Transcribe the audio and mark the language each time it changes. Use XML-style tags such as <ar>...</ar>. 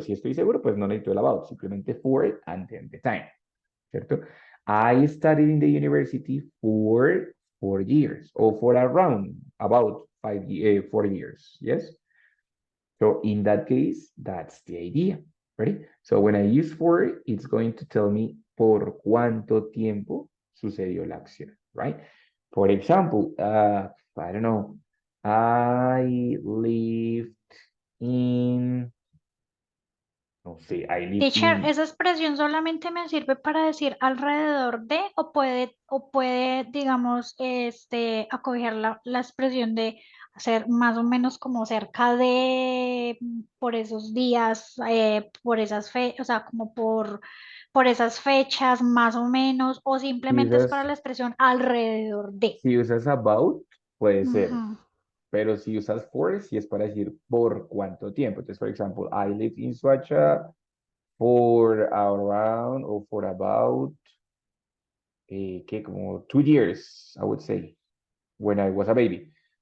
<es>Si estoy seguro, pues no necesito el about, simplemente</es> <en>for and then the time.</en> <es>¿Cierto?</es> <en>I studied in the university for 4 years, or for around about 4 years. Yes. So in that case, that's the idea. Ready? So when I use for, it's going to tell me</en> <es>por cuánto tiempo sucedió la acción,</es> <en>right? For example, I don't know, I lived in,</en> <es>no sé,</es> <en>I lived Teacher, in,</en> <es>¿esa expresión solamente me sirve para decir alrededor de o puede, digamos, acoger la expresión de hacer más o menos como cerca de por esos días, por esas o sea, como por esas fechas más o menos, o si simplemente es para usas, la expresión alrededor de? si usas about, puede ser, Ujú. pero si usas for, si es para decir por cuánto tiempo. Entonces, por ejemplo,</es> <en>I lived in Suacha for around or for about</en> <es>que como</es> <en>2 years, I would say, when I was a baby.</en>